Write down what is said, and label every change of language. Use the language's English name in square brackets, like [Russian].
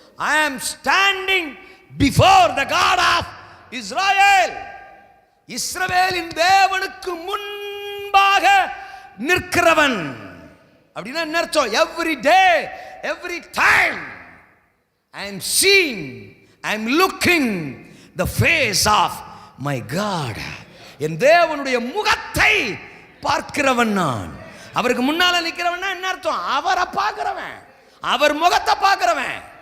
[English] I am standing before the God of Israel. [Tamil] இஸ்ரவேலின் தேவனுக்கு முன்பாக நிற்கிறவன். அப்படின்னா என்ன அர்த்தம்? [English] Every day, every time I am seeing, I am looking the face of my God. [Tamil] என் தேவனுடைய முகத்தை பார்க்கிறவன் நான். அவருக்கு முன்னால நிக்கிறவன் என்ன அர்த்தம்? அவரை பார்க்கிறவன், அவர் முகத்தை பார்க்கிறவன்.